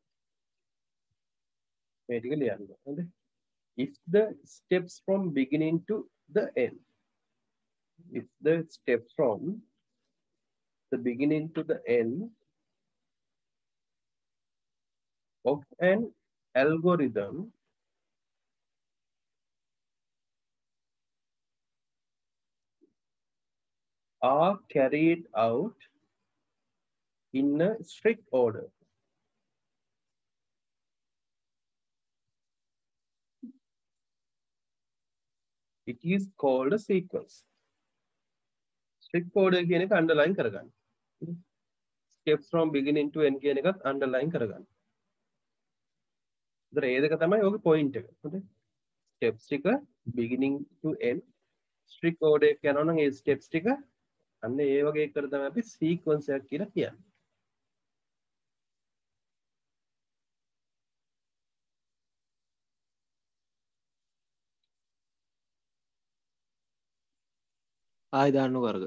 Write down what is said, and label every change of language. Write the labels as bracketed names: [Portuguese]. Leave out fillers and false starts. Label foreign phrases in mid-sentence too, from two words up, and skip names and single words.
[Sinhala] මේ ටික ලියන්න හොඳේ [English] if the steps from beginning to the end if the steps from the beginning to the end of an algorithm are carried out in a strict order. It is called a sequence. Strict order [Sinhala] කියන එක underline කරගන්න. [English] Steps from beginning to end [Sinhala] කියන එකත් underline කරගන්න. ඒතර ඒ දෙක තමයි ඔගේ point එක. හොඳයි. Steps ටික [English] beginning to end strict order [Sinhala] එක යනවා නම් ඒ steps ටික අන්න ඒ වගේ එකට තමයි අපි sequence එකක් කියලා කියන්නේ. ආයි දාන්නකො අරක.